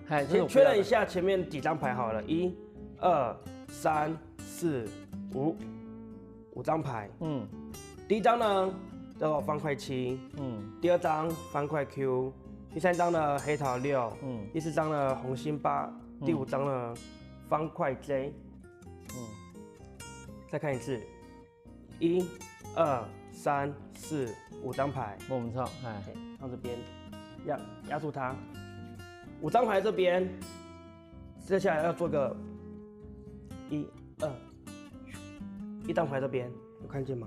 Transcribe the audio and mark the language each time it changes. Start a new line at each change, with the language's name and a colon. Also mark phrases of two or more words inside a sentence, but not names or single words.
Chinese: 先確認一下前面幾張牌好了，1、2、3、4、5張牌。第一張呢叫做方塊7。第2張方塊 Q。第3張呢黑桃6。第4張呢紅心8。第5張呢方塊 J。再看一次 1、2、3、4、5张牌，我们错，哎，放这边，压住它。5张牌这边，接下来要做个1、2，一张牌这边有看见吗？